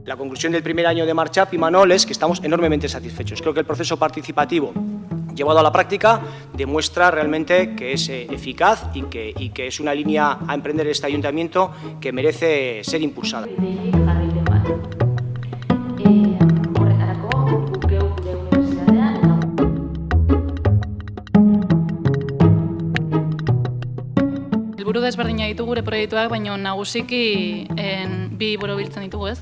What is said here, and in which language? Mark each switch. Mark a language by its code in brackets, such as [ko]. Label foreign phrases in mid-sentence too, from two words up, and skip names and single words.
[es] conclusión del primer año de Marchap y Manol es que estamos enormemente satisfechos. Creo que el proceso participativo llevado a la práctica demuestra realmente que es eficaz y que es una línea a emprender este ayuntamiento que merece ser impulsada. [eu] Helburu desberdina ditu gure proiektuak, baina nagusiki bi borobiltzen ditugu, ez?